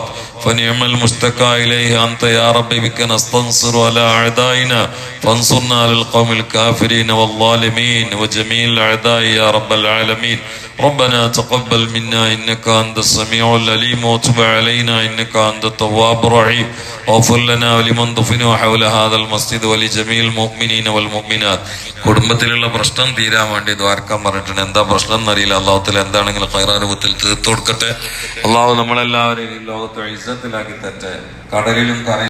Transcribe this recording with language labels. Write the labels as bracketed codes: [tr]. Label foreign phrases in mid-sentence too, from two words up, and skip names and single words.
[ar] فنعم المشتكى إليه أنت يا رب، بك نستنصر على أعدائنا فانصرنا على القوم الكافرين والظالمين وجميع الأعداء يا رب العالمين. ربنا تقبل منا إنك أنت السميع العليم وتب علينا إنك أنت التواب الرحيم. واغفر لنا ولمن دفنوا حول هذا المسجد ولجميع المؤمنين والمؤمنات. [ml] കുടുംബത്തിലുള്ള പ്രശ്നം തീരാൻ വേണ്ടി ദ്വാരക്കാൻ പറഞ്ഞിട്ടുണ്ട്. എന്താ പ്രശ്നം എന്നറിയില്ല. അള്ളാഹുത്തിൽ എന്താണെങ്കിലും ഖൈറാ രൂപത്തിൽ തീർത്തു കൊടുക്കട്ടെ. അള്ളാഹു നമ്മളെല്ലാവരെയും ലോകത്തെ ഇസ്സത്തിലാക്കി തരട്ടെ. കടലിലും